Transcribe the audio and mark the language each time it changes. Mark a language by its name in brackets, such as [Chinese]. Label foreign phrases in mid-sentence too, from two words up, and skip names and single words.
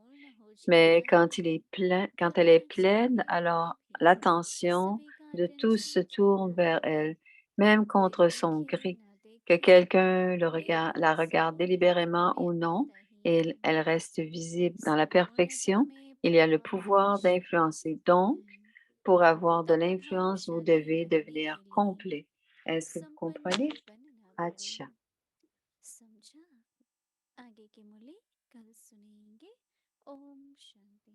[French] Mais quand elle est pleine, alors l'attention de tous se tourne vers elle, même contre son gré. Que quelqu'un la regarde délibérément ou non, elle reste visible dans la perfection. Il y a le pouvoir d'influencer. Donc, pour avoir de l'influence, vous devez devenir complet. Est-ce que vous comprenez? [Hindi] Acha. समझा आगे के मूल्य कल सुनेंगे ओम शांति